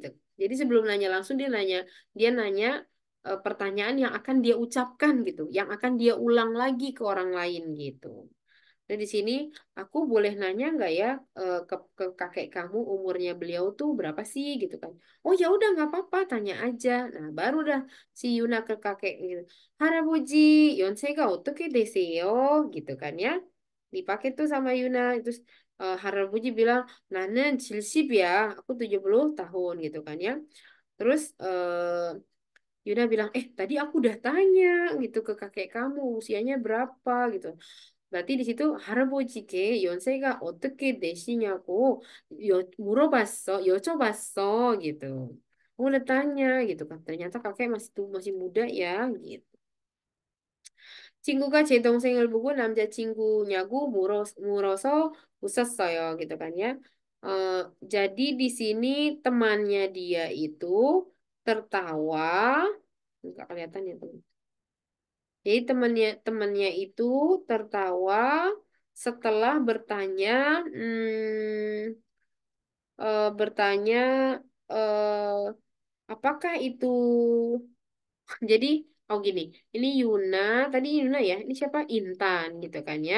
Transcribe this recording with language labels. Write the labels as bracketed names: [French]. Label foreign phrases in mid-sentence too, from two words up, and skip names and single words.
[Indonesian] Jadi sebelum nanya langsung dia nanya pertanyaan yang akan dia ucapkan gitu, yang akan dia ulang lagi ke orang lain gitu. Nah, di sini aku boleh nanya nggak ya ke kakek kamu umurnya beliau tuh berapa sih gitu kan? Oh ya udah nggak apa-apa tanya aja. Nah baru dah si Yuna ke kakek gitu. Harabuji, [Korean] 연세가 어떻게 되세요? [Indonesian] gitu kan ya. Dipakai tuh sama Yuna. Terus Harabuji bilang, [Korean] 나는 70이야, [Indonesian] aku 70 tahun gitu kan ya. Terus Yuna bilang, tadi aku udah tanya gitu ke kakek kamu usianya berapa gitu. Berarti di situ [Korean] 할아버지께 연세가 어떻게 되시냐고 물어봤어, 여쭤봤어 gitu. [Indonesian] Aku udah tanya gitu kan. Ternyata kakek masih muda ya gitu. [Korean] 친구가 제 동생을 보고 남자친구냐고 물어서 웃었어요 [Indonesian] gitu kan ya. Jadi di sini temannya dia itu tertawa, nggak kelihatan ya teman. Jadi temannya itu tertawa setelah bertanya apakah itu jadi gini, ini Yuna ya, ini siapa Intan gitu kan ya.